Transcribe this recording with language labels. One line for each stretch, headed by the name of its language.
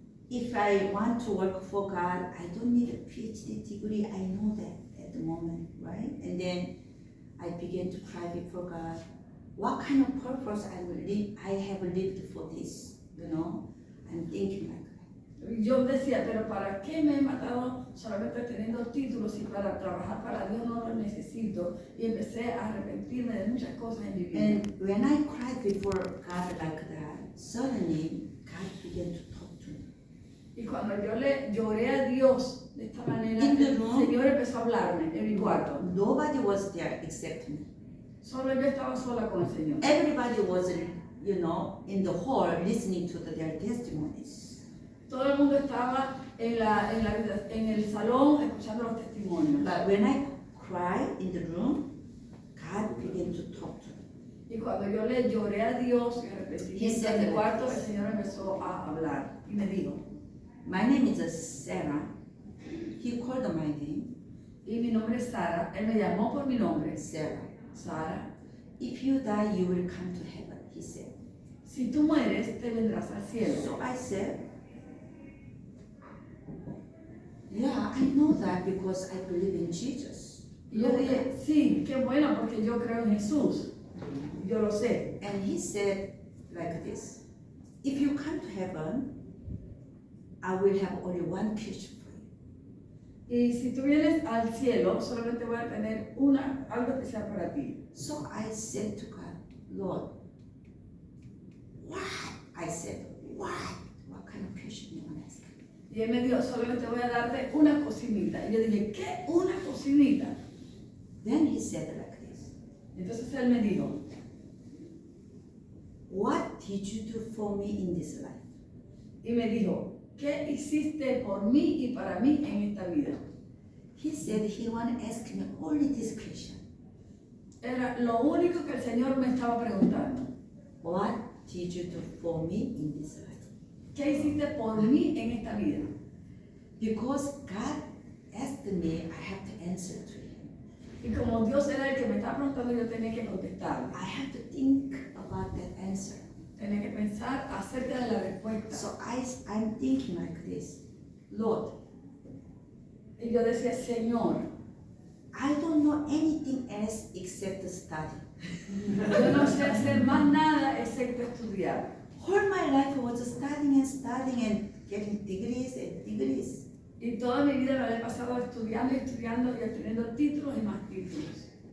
English: If I want to work for God, I don't need a PhD degree. I know that at the moment, right? And then I began to cry before God. What kind of purpose I have lived for this, you know? I'm thinking like that.
Spanish: Yo decía, pero ¿para qué me he matado solamente teniendo títulos y para trabajar para Dios no lo necesito? Y empecé a arrepentirme de muchas cosas en mi vida.
English: And when I cried before God like that, suddenly God began to talk to me.
Spanish: Y cuando yo le lloré a Dios de esta manera,
English: In the
Spanish: el
English: room.
Spanish: Señor empezó a hablarme en mi cuarto.
English: Nobody was there except me.
Spanish: Solo yo estaba sola con el Señor.
English: Everybody was, you know, in the hall listening to their testimonies.
Spanish: Todo el mundo estaba en el salón escuchando los testimonios.
English: But when I cried in the room, God began to talk to me.
Spanish: Y cuando yo le lloré a Dios y arrepentimiento en mi cuarto, el Señor empezó a hablar y me dijo,
English: My name is Sarah. He called my name,
Spanish: y mi nombre es Sara, él me llamó por mi nombre,
English: Sarah.
Spanish: Sara.
English: If you die, you will come to heaven, he said.
Spanish: Si tú mueres, te vendrás al cielo.
English: So I said, yeah, I know that because I believe in Jesus.
Spanish: Y yo dije, sí, qué bueno, porque yo creo en Jesús. Yo lo sé.
English: And he said like this, if you come to heaven, I will have only one question for you.
Spanish: Y si tú vienes al cielo, solamente voy a tener algo especial para ti.
English: So I said to God, Lord, what? I said, what? What kind of question you want to ask?
Spanish: Y él me dijo, solamente voy a darte una cocinita. Y yo dije, ¿qué? ¿Una cocinita?
English: Then he said like this,
Spanish: Entonces él me dijo,
English: what did you do for me in this life?
Spanish: y me dijo, ¿qué hiciste por mí y para mí en esta vida?
English: He said he want to ask me only this question.
Spanish: Era lo único que el Señor me estaba preguntando.
English: What did you do for me in this life?
Spanish: ¿Qué hiciste por mí en esta vida?
English: Because God asked me, I have to answer to him.
Spanish: Y como Dios era el que me estaba preguntando, yo tenía que contestar.
English: I have to think about that answer.
Spanish: Tenía que pensar acerca de la respuesta.
English: So I'm thinking like this, Lord,
Spanish: Y yo decía, Señor,
English: I don't know anything else except study.
Spanish: yo no sé hacer más nada excepto estudiar.
English: whole my life was studying and getting degrees and degrees.
Spanish: Y toda mi vida me la he pasado estudiando y estudiando y obteniendo títulos y más títulos.